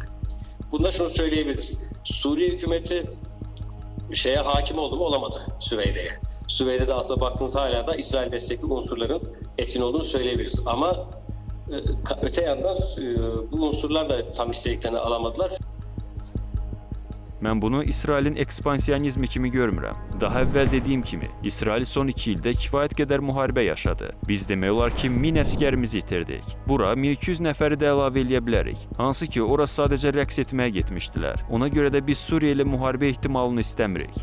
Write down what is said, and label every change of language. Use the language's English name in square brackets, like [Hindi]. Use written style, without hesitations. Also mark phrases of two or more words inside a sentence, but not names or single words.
[Turkish] Bunda şunu söyleyebiliriz. Suriye hükümeti hakim oldu mu? Olamadı Süveyde'ye. Süveyde'de aslında baktığınızda hala da İsrail destekli unsurların etkin olduğunu söyleyebiliriz. Ama öte yandan bu unsurlar da tam istediklerini alamadılar. [Azerbaijani] Mən bunu İsrailin ekspansiyonizmi kimi görmürəm. Daha əvvəl dediyim kimi, İsrail son 2 ildə kifayət qədər müharibə yaşadı. Biz demək olar ki, 1000 əsgərimizi itirdik. Bura 1200 nəfəri də əlavə eləyə bilərik. Hansı ki, ora sadəcə rəqs etməyə getmişdilər. Ona görə də biz Suriya ilə müharibə ehtimalını istəmirik.